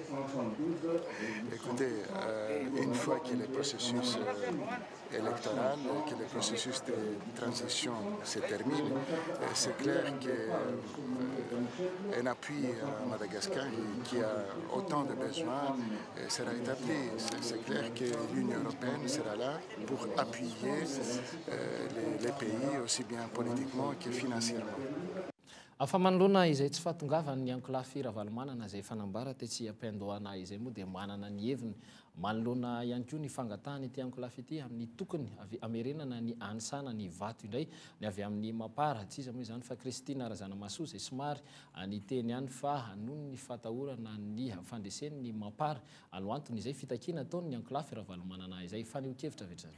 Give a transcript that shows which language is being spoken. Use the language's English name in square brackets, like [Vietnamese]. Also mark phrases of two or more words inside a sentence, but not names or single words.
[French] Écoutez, une fois que le processus électoral, que le processus de transition se termine, c'est clair qu'un appui à Madagascar qui a autant de besoins sera établi. C'est clair que l'Union européenne sera là pour appuyer les pays aussi bien politiquement que financièrement. [Malagasy] Fa manoloana izay tsy fahatongavany ny enclave Ravalomanana izay fanambara tetsy ampiandohana izay moa dia manana ny heviny manoloana ihany koa ny fangatahany ity enclave ity amin'ny tokony amerenana ny anisana ny vato indray ny avy amin'ny mampara tsy iza moa izany fa Kristina Razanamasoa izay somary ny teny ihany fa noho ny fatahorana ny fandreseny ny mampara alo antony izay fitakiana ataony ny enclave Ravalomanana izay faneo-kevitra vetrany.